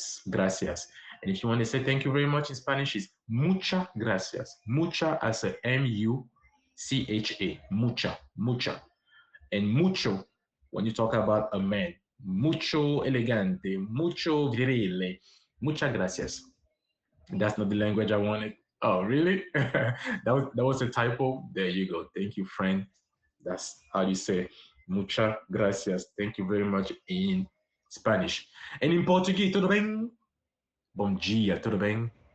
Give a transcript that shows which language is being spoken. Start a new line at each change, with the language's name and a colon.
English: Gracias. And if you want to say thank you very much in Spanish, it's
Spanish: muchas gracias.
English: Mucha as a M-U-C-H-A. Mucha, mucha. And mucho, when you talk about a man,
Spanish: mucho elegante, mucho virile, muchas gracias.
English: That's not the language I wanted. Oh, really? that was a typo. There you go. Thank you, friend. That's how you say muchas gracias. Thank you very much in Spanish. And in Portuguese,
Portuguese: tudo bem? Bom dia, tudo bem?